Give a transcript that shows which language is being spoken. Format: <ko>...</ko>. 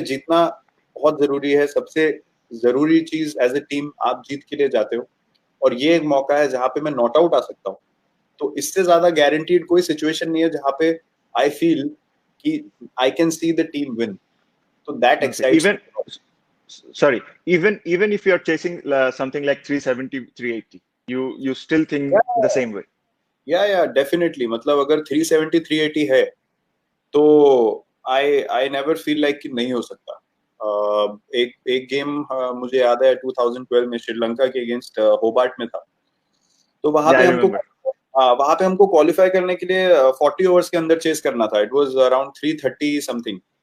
<hi>जीतना बहुत जरूरी है. सबसे जरूरी चीज एज ए टीम, आप जीत के लिए जाते हो, और ये एक मौका है जहां पे मैं नॉट आउट आ सकता हूँ. तो इससे ज्यादा गारंटीड कोई सिचुएशन नहीं है जहां पे आई फील कि</hi> <en>I can see the team win.</en> <hi>तो that</hi> <en>Okay. Excites. Even if you're chasing something like 370, 380, you still think the same way.</en> <hi>या डेफिनेटली. मतलब अगर 370 380 है तो</hi> <en>I I never feel like</en> <hi>कि नहीं हो सकता. एक एक गेम मुझे याद है 2012 में श्रीलंका के अगेंस्ट होबार्ट में था. तो</hi> <en>Yeah, I remember.</en> <hi>वहां पे हमको क्वालिफाई करने के लिए 40 ओवर्स के अंदर चेस करना था.</hi> <en>It was around 330 something.</en>